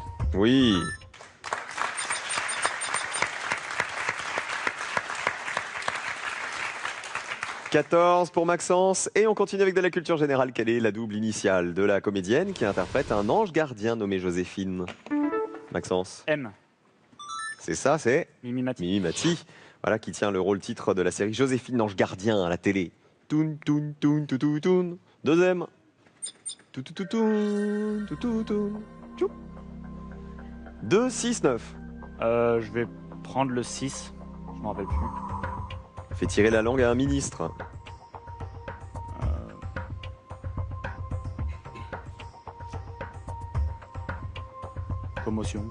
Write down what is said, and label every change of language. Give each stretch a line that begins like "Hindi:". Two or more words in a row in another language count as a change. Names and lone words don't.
French: Oui. « 14 pour Maxence. Et on continue avec de la culture générale. Quelle est la double initiale de la comédienne qui interprète un ange gardien nommé Joséphine? Maxence. M. C'est ça, c'est Mimi Mati. Mimi Mati. Voilà, qui tient le rôle titre de la série Joséphine, l'ange gardien à la télé. Toun, toun, toun, toun, toun, toun. Deuxième. Toun, toun, toun, toun, toun, toun, toun. Tchou. 2, 6, 9. Je vais prendre le 6. Je m'en rappelle plus. Fait tirer la langue à un ministre. Commotion.